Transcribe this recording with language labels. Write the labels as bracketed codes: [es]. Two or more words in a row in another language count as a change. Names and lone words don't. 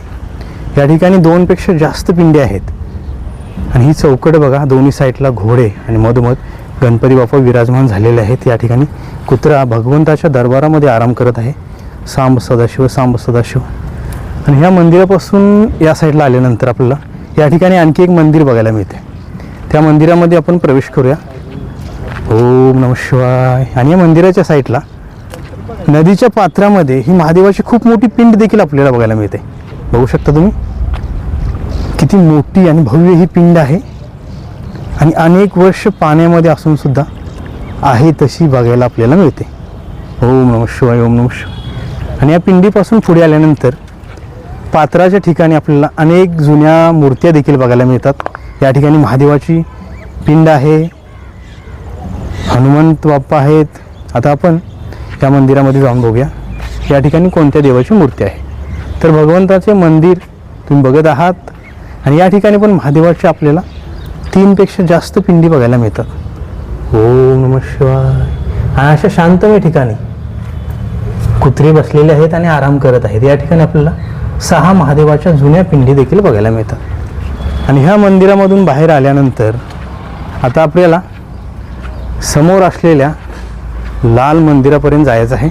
[mr] या ठिकाणी 2पेक्षा जास्त पिंडे आहेत. आणि ही चौकट बघा, दोन्ही साईडला घोडे आणि मधोमध गणपती बाप्पा विराजमान झालेले आहेत. या ठिकाणी कुत्रा भगवंताच्या दरबारामध्ये आराम करत आहे. सांब सदाशिव सांब सदाशिव. आणि ह्या मंदिरापासून या साईडला आल्यानंतर आपल्याला या ठिकाणी आणखी एक मंदिर बघायला मिळते. त्या मंदिरामध्ये आपण प्रवेश करूया. [sa] ओम नमः शिवाय. [mr] आणि या मंदिराच्या साईडला नदीच्या पात्रामध्ये ही महादेवाची खूप मोठी पिंड देखील आपल्याला बघायला मिळते. बघू शकता तुम्ही किती मोठी आणि भव्य ही पिंड आहे. आणि अनेक वर्ष पाण्यामध्ये असून सुद्धा आहे तशी बघायला आपल्याला मिळते. [sa] ओम नमः शिवाय ओम नमः शिवाय. [mr] आणि या पिंडीपासून पुढे आल्यानंतर पात्राच्या ठिकाणी आपल्याला अनेक जुन्या मूर्त्या देखील बघायला मिळतात. या ठिकाणी महादेवाची पिंड आहे, हनुमंत बाप्पा आहेत. आता आपण या मंदिरामध्ये जाऊन बघूया या ठिकाणी कोणत्या देवाची मूर्ती आहे. तर भगवंताचे मंदिर तुम्ही बघत आहात. आणि या ठिकाणी पण महादेवाचे आपल्याला 3पेक्षा जास्त पिंडी बघायला मिळतात. [sa] ओम नमः शिवाय. [mr] आणि अशा शांतमय ठिकाणी कुत्रे बसलेले आहेत आणि आराम करत आहेत. या ठिकाणी आपल्याला 6 महादेवाच्या जुन्या पिंडी देखील बघायला मिळतात. आणि ह्या मंदिरामधून बाहेर आल्यानंतर आता आपल्याला समोर असलेल्या लाल मंदिरापर्यंत जायचं आहे.